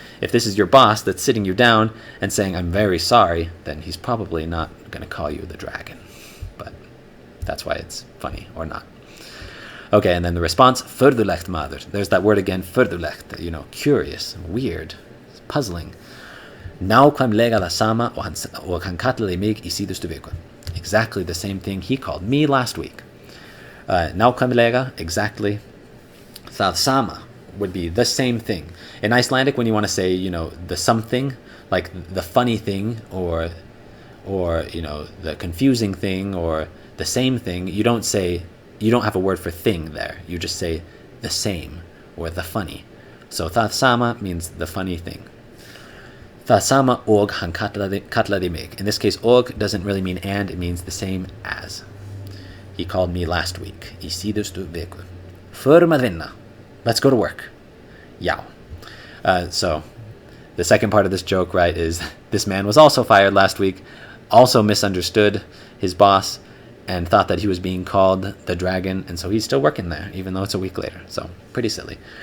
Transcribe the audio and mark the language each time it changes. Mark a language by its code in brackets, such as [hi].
[en] If this is your boss that's sitting you down and saying, "I'm very sorry," then he's probably not going to call you the dragon. But that's why it's funny, or not. Okay, and then the response, "Furðulegt maður." There's that word again, furðulegt, curious, weird, puzzling. [is] "Nákvæmlega það sama og hann kallaði mig í síðustu viku." [en] Exactly the same thing he called me last week. Nákvæmlega, exactly. Það sama would be the same thing. In Icelandic, when you want to say, the something, like the funny thing, or the confusing thing, or the same thing, you don't have a word for thing there. You just say the same, or the funny. So það sama means the funny thing. [is] Það sama og hann kallaði mig. [en] In this case, og doesn't really mean and, it means the same as. He called me last week. Í síðustu viku. Förum að vinna. Let's go to work. Yeah. So the second part of this joke, right, is this man was also fired last week, also misunderstood his boss, and thought that he was being called the dragon, and so he's still working there, even though it's a week later. So pretty silly.